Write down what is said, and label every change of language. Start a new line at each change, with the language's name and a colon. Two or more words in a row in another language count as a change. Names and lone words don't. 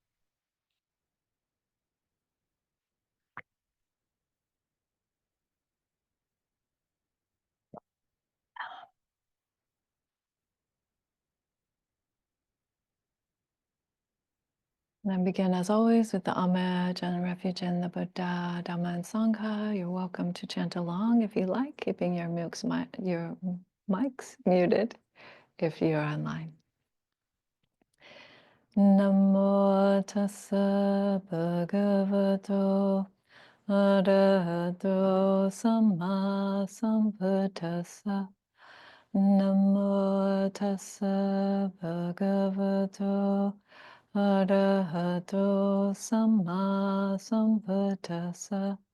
English: And then begin, as always, with the homage and refuge in the Buddha, Dhamma, and Sangha. You're welcome to chant along if you like, keeping your mics muted if you're online.
Pali: Namo tassa bhagavato arahato samma sambuddhassa. Namo tassa bhagavato arahato samma sambuddhassa.